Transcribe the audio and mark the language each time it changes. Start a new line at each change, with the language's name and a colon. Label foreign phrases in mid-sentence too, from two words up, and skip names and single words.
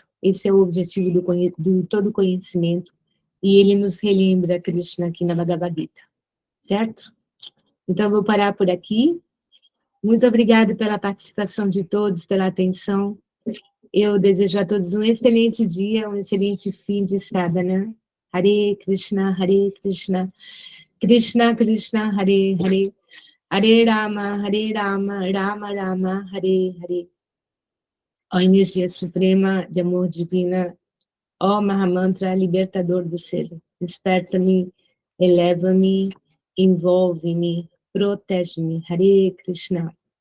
Portuguese: Esse é o objetivo do todo conhecimento, e ele nos relembra Krishna aqui na Bhagavad Gita, certo? Então, eu vou parar por aqui. Muito obrigada pela participação de todos, pela atenção. Eu desejo a todos um excelente dia, um excelente fim de sadhana.
Sanskrit: हरे कृष्ण, कृष्ण कृष्ण, हरे हरे, हरे राम, राम राम, हरे हरे.
Portuguese: Ó energia suprema de amor divina, ó Mahamantra libertador do ser, desperta-me, eleva-me, envolve-me, protege-me.
Sanskrit: हरे कृष्ण.